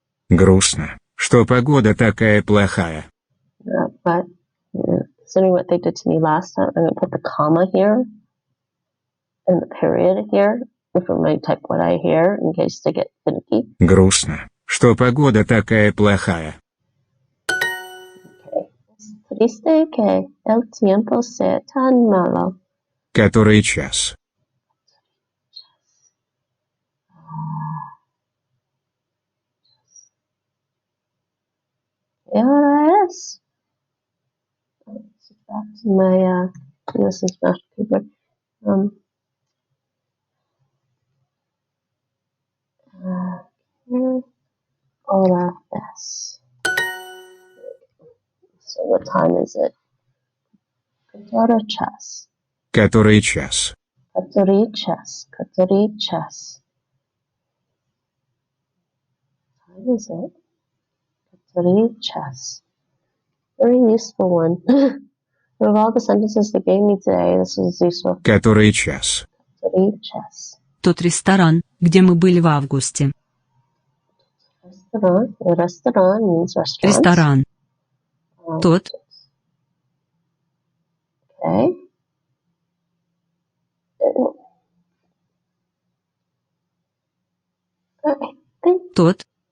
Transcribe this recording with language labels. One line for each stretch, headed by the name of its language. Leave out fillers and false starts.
Russian: Грустно, что погода такая плохая.
English: But considering what they did to me last time, I'm going to put the comma here and the period here for my type what I hear in case they get finicky.
Russian: Грустно, что погода такая плохая.
English: Okay.
Spanish: Triste que el tiempo sea tan malo.
Russian: Который час?
Spanish: ¿Qué hora es?
English: Back to my US International keyboard.
Spanish: ¿Qué hora es?
English: So what time is it?
Russian: Который час. Который час? Который час. Который час.
English: What time is it?
Russian: Который час.
English: Very useful one. Of all the sentences they gave me today, this was useful.
Russian: Который час? Который час. Тот ресторан, где мы были в августе.
English: Restaurant. Restaurant means restaurant.
Russian: Ресторан. Тот.
English: Okay. I think,
Russian: Тот.